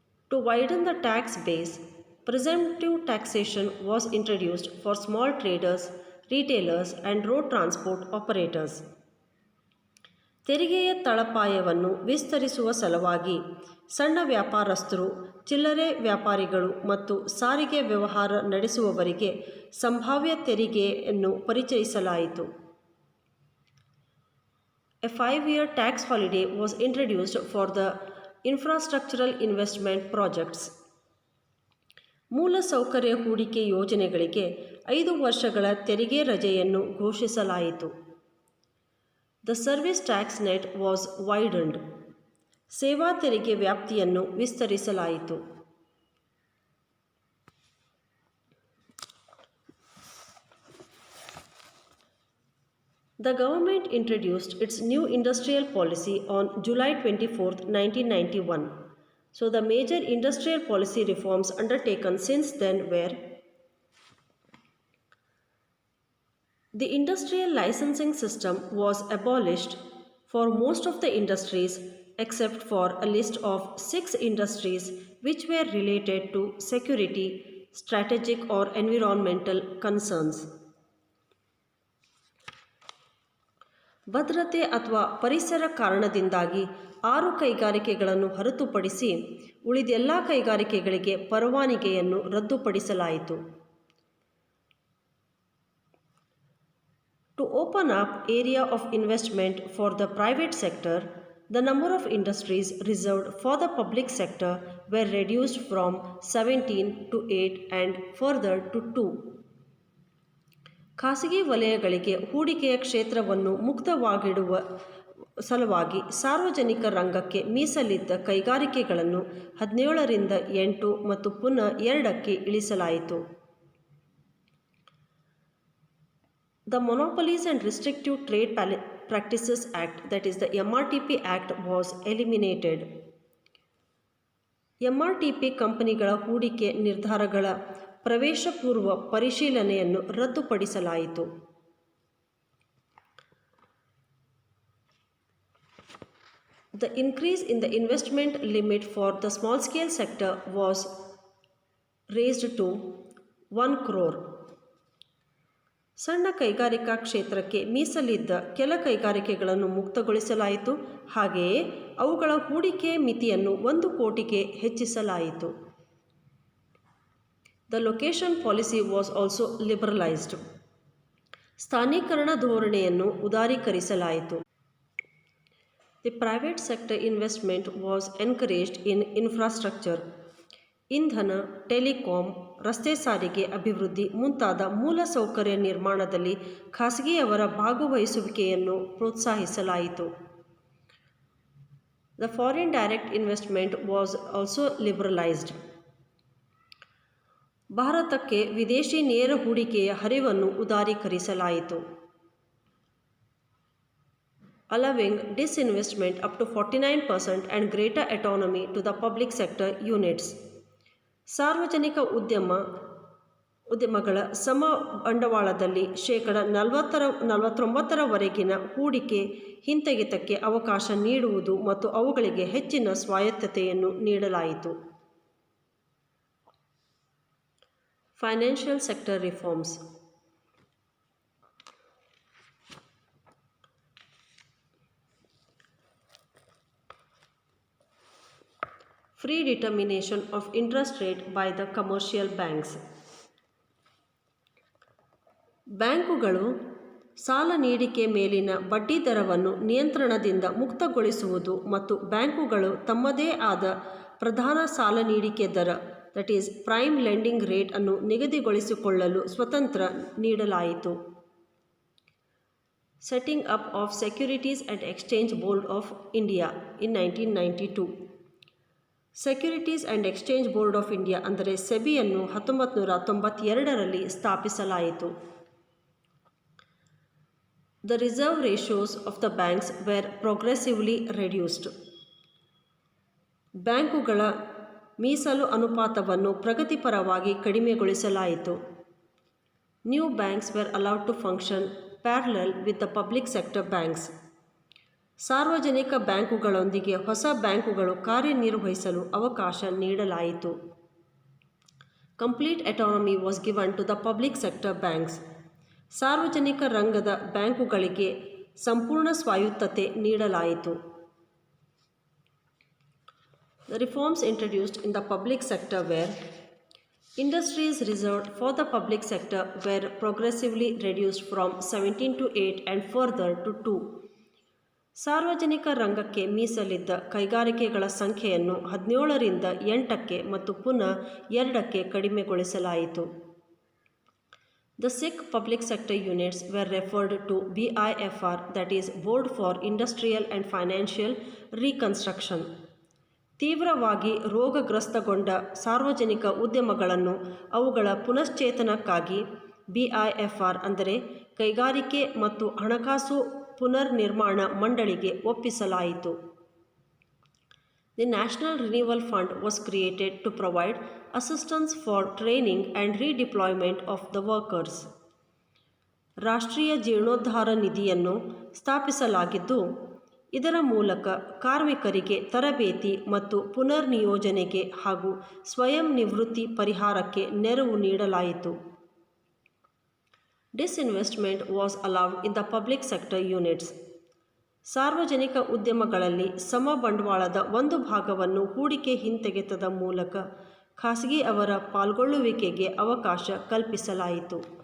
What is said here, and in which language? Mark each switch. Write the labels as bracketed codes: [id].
[en] To widen the tax base, presumptive taxation was introduced for small traders, retailers and road transport operators. [kn] ತೆರಿಗೆಯ ತಳಪಾಯವನ್ನು ವಿಸ್ತರಿಸುವ ಸಲುವಾಗಿ ಸಣ್ಣ ವ್ಯಾಪಾರಸ್ಥರು, ಚಿಲ್ಲರೆ ವ್ಯಾಪಾರಿಗಳು ಮತ್ತು ಸಾರಿಗೆ ವ್ಯವಹಾರ ನಡೆಸುವವರಿಗೆ ಸಂಭಾವ್ಯ ತೆರಿಗೆಯನ್ನು ಪರಿಚಯಿಸಲಾಯಿತು. [en] A 5-year tax holiday was introduced for the infrastructural investment projects. [kn] ಮೂಲಸೌಕರ್ಯ ಹೂಡಿಕೆ ಯೋಜನೆಗಳಿಗೆ 5 ವರ್ಷಗಳ ತೆರಿಗೆ ರಜೆಯನ್ನು ಘೋಷಿಸಲಾಯಿತು. [en] The service tax net was widened. [kn] ಸೇವಾ ತೆರಿಗೆ ವ್ಯಾಪ್ತಿಯನ್ನು ವಿಸ್ತರಿಸಲಾಯಿತು. [en] The government introduced its new industrial policy on July 24, 1991. So the major industrial policy reforms undertaken since then were: the industrial licensing system was abolished for most of the industries except for a list of 6 industries which were related to security, strategic or environmental concerns. [kn] ಭದ್ರತೆ ಅಥವಾ ಪರಿಸರ ಕಾರಣದಿಂದಾಗಿ 6 ಕೈಗಾರಿಕೆಗಳನ್ನು ಹೊರತುಪಡಿಸಿ ಉಳಿದೆಲ್ಲ ಕೈಗಾರಿಕೆಗಳಿಗೆ ಪರವಾನಗಿಯನ್ನು ರದ್ದುಪಡಿಸಲಾಯಿತು. [en] To open up area of investment for the private sector, the number of industries reserved for the public sector were reduced from 17 to 8 and further to 2. [kn] ಖಾಸಗಿ ವಲಯಗಳಿಗೆ ಹೂಡಿಕೆಯ ಕ್ಷೇತ್ರವನ್ನು ಮುಕ್ತವಾಗಿಡುವ ಸಲುವಾಗಿ ಸಾರ್ವಜನಿಕ ರಂಗಕ್ಕೆ ಮೀಸಲಿದ್ದ ಕೈಗಾರಿಕೆಗಳನ್ನು 17ರಿಂದ 8 ಮತ್ತು ಪುನಃ 2ಕ್ಕೆ ಇಳಿಸಲಾಯಿತು. [en] The Monopolies and Restrictive Trade Practices Act, that is the MRTP Act, was eliminated. [kn] MRTP ಕಂಪನಿಗಳ ಹೂಡಿಕೆ ನಿರ್ಧಾರಗಳ ಪ್ರವೇಶ ಪೂರ್ವ ಪರಿಶೀಲನೆಯನ್ನು ರದ್ದುಪಡಿಸಲಾಯಿತು. [en] The increase in the investment limit for the small scale sector was raised to 1 crore. [kn] ಸಣ್ಣ ಕೈಗಾರಿಕಾ ಕ್ಷೇತ್ರಕ್ಕೆ ಮೀಸಲಿದ್ದ ಕೆಲ ಕೈಗಾರಿಕೆಗಳನ್ನು ಮುಕ್ತಗೊಳಿಸಲಾಯಿತು. ಹಾಗೆಯೇ ಅವುಗಳ ಹೂಡಿಕೆ ಮಿತಿಯನ್ನು 1 ಕೋಟಿಗೆ ಹೆಚ್ಚಿಸಲಾಯಿತು. [en] The location policy was also liberalized. [kn] ಸ್ಥಾನೀಕರಣ ಧೋರಣೆಯನ್ನು ಉದಾರೀಕರಿಸಲಾಯಿತು. [en] The private sector investment was encouraged in infrastructure. [kn] ಇಂಧನ, ಟೆಲಿಕಾಂ, ರಸ್ತೆ ಸಾರಿಗೆ ಅಭಿವೃದ್ಧಿ ಮುಂತಾದ ಮೂಲಸೌಕರ್ಯ ನಿರ್ಮಾಣದಲ್ಲಿ ಖಾಸಗಿಯವರ ಭಾಗವಹಿಸುವಿಕೆಯನ್ನು ಪ್ರೋತ್ಸಾಹಿಸಲಾಯಿತು. [en] The foreign direct investment was also liberalized. [kn] ಭಾರತಕ್ಕೆ ವಿದೇಶಿ ನೇರ ಹೂಡಿಕೆಯ ಹರಿವನ್ನು ಉದಾರೀಕರಿಸಲಾಯಿತು. [en] Allowing disinvestment up to 49% and greater autonomy to the public sector units. [kn] ಸಾರ್ವಜನಿಕ ಉದ್ಯಮಗಳ ಸಮ ಬಂಡವಾಳದಲ್ಲಿ 49%ವರೆಗಿನ ಹೂಡಿಕೆ ಹಿಂತೆಗೆತಕ್ಕೆ ಅವಕಾಶ ನೀಡುವುದು ಮತ್ತು ಅವುಗಳಿಗೆ ಹೆಚ್ಚಿನ ಸ್ವಾಯತ್ತತೆಯನ್ನು ನೀಡಲಾಯಿತು. [en] Financial sector reforms. Free determination of interest rate by the commercial banks. [kn] ಬ್ಯಾಂಕುಗಳು ಸಾಲ ನೀಡಿಕೆ ಮೇಲಿನ ಬಡ್ಡಿ ದರವನ್ನು ನಿಯಂತ್ರಣದಿಂದ ಮುಕ್ತಗೊಳಿಸುವುದು ಮತ್ತು ಬ್ಯಾಂಕುಗಳು ತಮ್ಮದೇ ಆದ ಪ್ರಧಾನ ಸಾಲ ನೀಡಿಕೆ ದರ, [en] that is prime lending rate [kn] ಅನ್ನು ನಿಗದಿಗೊಳಿಸಿಕೊಳ್ಳಲು ಸ್ವತಂತ್ರ ನೀಡಲಾಯಿತು. [en] setting up of Securities and Exchange Board of India in 1992. [kn] Securities and exchange board of India ಅಂದರೆ ಸೆಬಿಯನ್ನು 1992ರಲ್ಲಿ ಸ್ಥಾಪಿಸಲಾಯಿತು. [en] The reserve ratios of the banks were progressively reduced. [kn] ಬ್ಯಾಂಕುಗಳ ಮೀಸಲು ಅನುಪಾತವನ್ನು ಪ್ರಗತಿಪರವಾಗಿ ಕಡಿಮೆಗೊಳಿಸಲಾಯಿತು. [en] New banks were allowed to function parallel with the public sector banks. [kn] ಸಾರ್ವಜನಿಕ ಬ್ಯಾಂಕುಗಳೊಂದಿಗೆ ಹೊಸ ಬ್ಯಾಂಕುಗಳು ಕಾರ್ಯನಿರ್ವಹಿಸಲು ಅವಕಾಶ ನೀಡಲಾಯಿತು. [en] Complete autonomy was given to the public sector banks. [kn] ಸಾರ್ವಜನಿಕ ರಂಗದ ಬ್ಯಾಂಕುಗಳಿಗೆ ಸಂಪೂರ್ಣ ಸ್ವಾಯತ್ತತೆ ನೀಡಲಾಯಿತು. [en] The reforms introduced in the public sector were: industries reserved for the public sector were progressively reduced from 17 to 8 and further to 2. [kn] ಸಾರ್ವಜನಿಕ ರಂಗಕ್ಕೆ ಮೀಸಲಿದ್ದ ಕೈಗಾರಿಕೆಗಳ ಸಂಖ್ಯೆಯನ್ನು 17ರಿಂದ 8ಕ್ಕೆ ಮತ್ತು ಪುನಃ 2ಕ್ಕೆ ಕಡಿಮೆಗೊಳಿಸಲಾಯಿತು. [en] The 6 public sector units were referred to BIFR, that is Board for Industrial and Financial Reconstruction. [kn] ತೀವ್ರವಾಗಿ ರೋಗಗ್ರಸ್ತಗೊಂಡ ಸಾರ್ವಜನಿಕ ಉದ್ಯಮಗಳನ್ನು ಅವುಗಳ ಪುನಶ್ಚೇತನಕ್ಕಾಗಿ BIFR ಅಂದರೆ ಕೈಗಾರಿಕೆ ಮತ್ತು ಹಣಕಾಸು ಪುನರ್ನಿರ್ಮಾಣ ಮಂಡಳಿಗೆ ಒಪ್ಪಿಸಲಾಯಿತು. [en] The National Renewal Fund was created to provide assistance for training and redeployment of the workers. [kn] ರಾಷ್ಟ್ರೀಯ ಜೀರ್ಣೋದ್ಧಾರ ನಿಧಿಯನ್ನು ಸ್ಥಾಪಿಸಲಾಗಿದ್ದು, ಇದರ ಮೂಲಕ ಕಾರ್ಮಿಕರಿಗೆ ತರಬೇತಿ ಮತ್ತು ಪುನರ್ನಿಯೋಜನೆಗೆ ಹಾಗೂ ಸ್ವಯಂ ನಿವೃತ್ತಿ ಪರಿಹಾರಕ್ಕೆ ನೆರವು ನೀಡಲಾಯಿತು. [en] Disinvestment was allowed in the public sector units. [kn] ಸಾರ್ವಜನಿಕ ಉದ್ಯಮಗಳಲ್ಲಿ ಸಮ ಬಂಡವಾಳದ ಒಂದು ಭಾಗವನ್ನು ಹೂಡಿಕೆ ಹಿಂತೆಗೆತದ ಮೂಲಕ ಖಾಸಗಿ ಅವರ ಪಾಲ್ಗೊಳ್ಳುವಿಕೆಗೆ ಅವಕಾಶ ಕಲ್ಪಿಸಲಾಯಿತು.